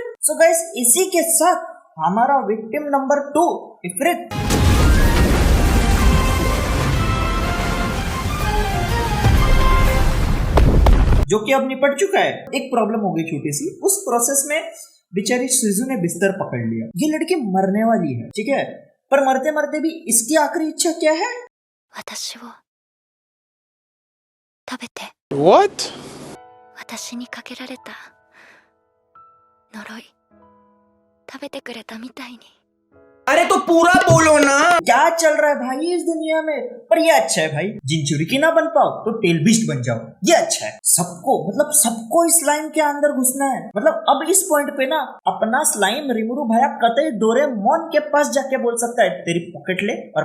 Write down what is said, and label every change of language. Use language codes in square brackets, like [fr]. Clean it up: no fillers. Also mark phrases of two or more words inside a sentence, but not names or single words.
[en] so guys, [hi] इसी के साथ हमारा विक्टिम नंबर 2 इफरित, जो कि अब निपट चुका है। एक प्रॉब्लम हो गई छोटी सी, उस प्रोसेस में बेचारी शिजू ने बिस्तर पकड़ लिया। ये लड़की मरने वाली है, ठीक है, पर मरते मरते भी इसकी आखिरी इच्छा क्या है? [en] What? [ja] 私にかけられた呪い食べてくれたみたいに。 [hi] अरे तो पूरा बोलो ना। क्या चल रहा है भाई इस दुनिया में? पर ये अच्छा है भाई, जिंचुरी की ना बन पाओ तो [en] tail beast [hi] बन जाओ, ये अच्छा है। सबको इस स्लाइम के अंदर घुसना है। मतलब अब इस पॉइंट पे ना अपना स्लाइम रिमुरु भैया कतई डोरेमोन के पास जाके बोल सकता है, तेरी पॉकेट ले, और